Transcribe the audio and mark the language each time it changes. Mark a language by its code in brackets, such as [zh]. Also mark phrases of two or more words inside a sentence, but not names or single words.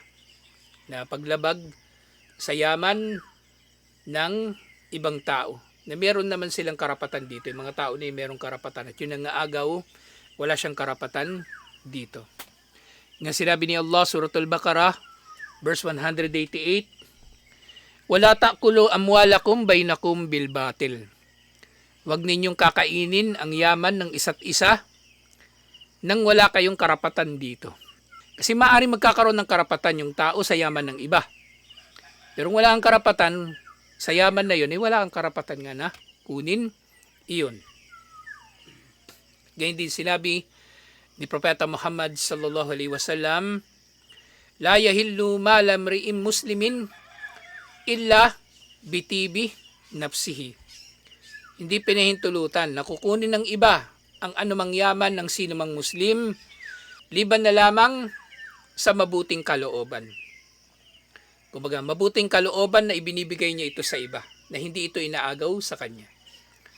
[tl] Na paglabag sa yaman ng ibang tao. Na meron naman silang karapatan dito. Yung mga tao na yung merong karapatan. At yun ang agaw, wala siyang karapatan dito. Nga sinabi ni Allah, Suratul Baqarah, verse 188, [ar] ولا تأكلوا أموالكم بينكم بالباطل. [tl] Huwag ninyong kakainin ang yaman ng isa't isa nang wala kayong karapatan dito. Kasi maaaring magkakaroon ng karapatan yung tao sa yaman ng iba. Pero wala kang karapatan sa yaman na yun, wala kang karapatan nga na kunin iyon. Ganyan din sinabi ni Propeta Muhammad [ar] صلى الله عليه وسلم, لا يحل مال امرئ مسلم إلا بطيب نفسه. [tl] Hindi pinahintulutan na kukunin ng iba ang anumang yaman ng sinumang Muslim, liban na lamang sa mabuting kalooban. Kumbaga, mabuting kalooban na ibinibigay niya ito sa iba, na hindi ito inaagaw sa kanya.